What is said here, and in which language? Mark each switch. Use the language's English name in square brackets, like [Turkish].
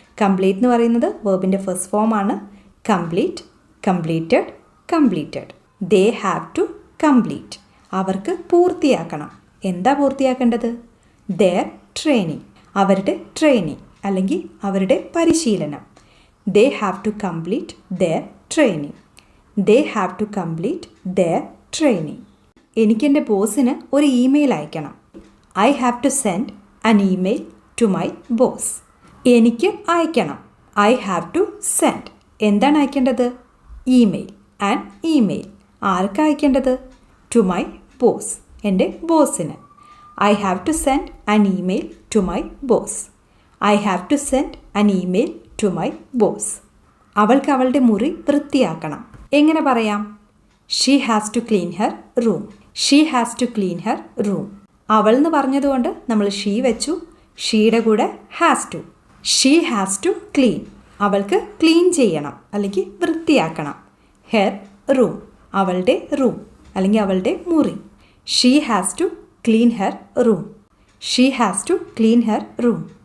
[Malayalam] Complete എന്ന് പറയുന്നത് വേർബിൻ്റെ first ഫോമാണ്. Complete, completed, completed. [English] They have to complete. [Malayalam] അവർക്ക് പൂർത്തിയാക്കണം. എന്താ പൂർത്തിയാക്കേണ്ടത്? [English] Their training. [Malayalam] അവരുടെ ട്രെയിനിങ് അല്ലെങ്കിൽ അവരുടെ പരിശീലനം. [English] They have to complete their training. They have to complete their training. [Malayalam] എനിക്ക് എൻ്റെ ബോസിന് ഒരു ഇമെയിൽ അയക്കണം. [English] I have to send an email to my boss. [Malayalam] എനിക്ക് അയക്കണം. [English] I have to send. [Malayalam] എന്താണ് അയക്കേണ്ടത്? Email. [English] and email [Malayalam] arc അയക്കേണ്ടത്? [English] to my boss, [Malayalam] എൻ്റെ ബോസിന്. [English] I have to send an email to my boss. I have to send an email to my boss. [Malayalam] അവൾക്ക് അവളുടെ മുറി വൃത്തിയാക്കണം. എങ്ങനെ പറയാം? [English] She has to clean her room. She has to clean her room. [Malayalam] അവൾ എന്ന് പറഞ്ഞതുകൊണ്ട് നമ്മൾ ഷീ വെച്ചു. ഷീയുടെ കൂടെ has to. [English] She has to clean. [Malayalam] അവൾക്ക് ക്ലീൻ ചെയ്യണം അല്ലെങ്കിൽ വൃത്തിയാക്കണം. ഹെർ റൂം, അവളുടെ റൂം അല്ലെങ്കിൽ അവളുടെ മുറി. [English] She has to clean her room. She has to clean her room.